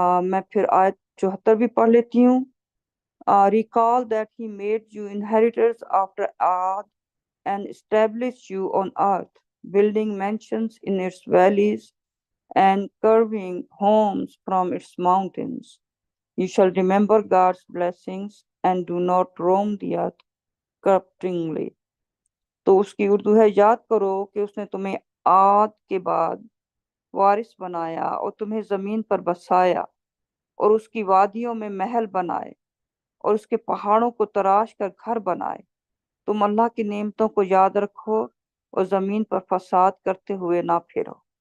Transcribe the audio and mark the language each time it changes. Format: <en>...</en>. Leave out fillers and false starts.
<ur>میں پھر آیت 74 بھی پڑھ لیتی ہوں۔</ur> <en>Recall that he made you inheritors after Ad and established you on earth, building mansions in its valleys and carving homes from its mountains. You shall remember God's blessings and do not roam the earth corruptingly.</en> <ur>تو اس کی اردو ہے، یاد کرو کہ اس نے تمہیں عاد کے بعد وارث بنایا اور تمہیں زمین پر بسایا اور اس کی وادیوں میں محل بنائے اور اس کے پہاڑوں کو تراش کر گھر بنائے۔ تم اللہ کی نعمتوں کو یاد رکھو اور زمین پر فساد کرتے ہوئے نہ پھرو۔</ur>